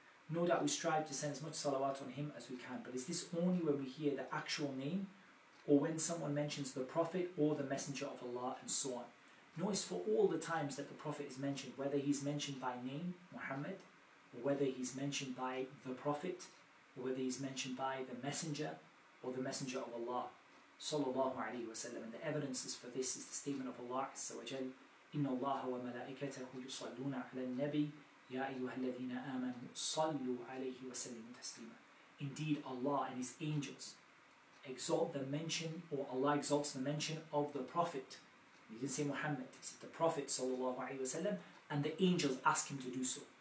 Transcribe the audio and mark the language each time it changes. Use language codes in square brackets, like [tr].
[en] No doubt we strive to send as much salawat on him as we can, but is this only when we hear the actual name, or when someone mentions the Prophet or the Messenger of Allah and so on? Notice for all the times that the Prophet is mentioned, whether he's mentioned by name, Muhammad, or whether he's mentioned by the Prophet, or whether he's mentioned by the Messenger or the Messenger of Allah, Sallallahu Alaihi Wasallam. And the evidences for this is the statement of Allah Azza wa Jal, [ar] إِنَّ اللَّهَ وَمَلَائِكَتَهُ يُصَلُّونَ عَلَى النَّبِيِّ يَا أَيُّهَا الَّذِينَ آمَنُوا صَلُّوا عَلَيْهِ وَسَلِّمُوا تَسْلِيمًا. [en] Indeed, Allah and His angels exalt the mention, or Allah exalts the mention of the Prophet. He didn't say Muhammad, he said the Prophet Sallallahu Alaihi Wasallam, and the angels ask him to do so.